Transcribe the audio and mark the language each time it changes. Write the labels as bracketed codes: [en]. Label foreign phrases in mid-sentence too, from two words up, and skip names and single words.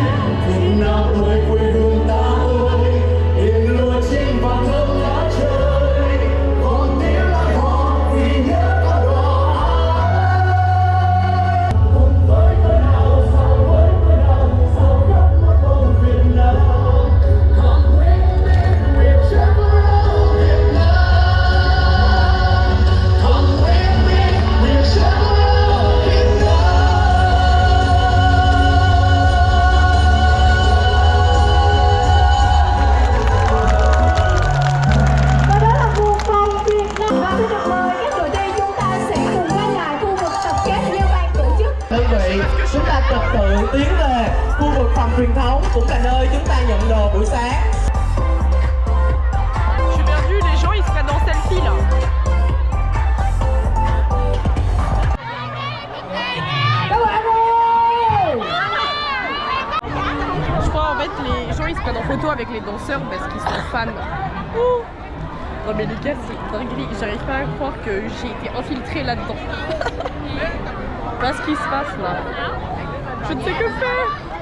[vi] Việt Nam ơi quê hương ta ơi, yên lúa trên và thơm lá trời. Còn tiếng lại họ vì nhớ con đò ái. Cùng với tôi nào, sao với tôi nào, sao khắp một vòng Việt Nam. [en] Come with me, we travel around Việt Nam. Come with me, we travel around Việt Nam. [vi] Và đó là một vòng Việt Nam. Và xin được mời các đội thi chúng ta sẽ cùng quay lại khu vực tập kết như ban tổ chức. Đơn vị, chúng ta trật tự tiến về khu vực phòng truyền thống, cũng là nơi chúng ta nhận đồ buổi sáng. [fr] Je suis perdu, les gens ils se prennent en selfie là. [vi] Các bạn ơi! [fr] Je crois en fait les gens ils se prennent en photo avec les danseurs parce qu'ils sont fans. Ouh. Non mais les gars c'est dinguerie, j'arrive pas à croire que j'ai été infiltrée là-dedans. Voilà ce qui se passe là. Je ne sais que faire.